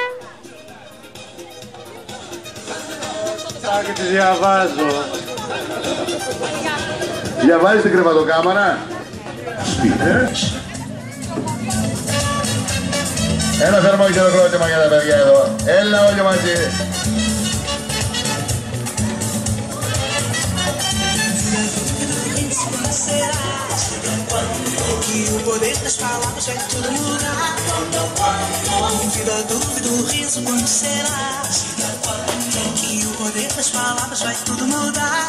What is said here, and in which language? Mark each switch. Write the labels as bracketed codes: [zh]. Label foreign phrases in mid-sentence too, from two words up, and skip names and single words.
[el] Και τη διαβάζω. Διαβάζεις την κρεβατοκάμαρα? Ένα θερμό χειροκρότημα για τα παιδιά εδώ. Έλα όλοι μαζί. [pt] Que o poder das palavras vai tudo mudar. Vida, dúvida, o riso quando será. Que o poder das palavras vai tudo mudar.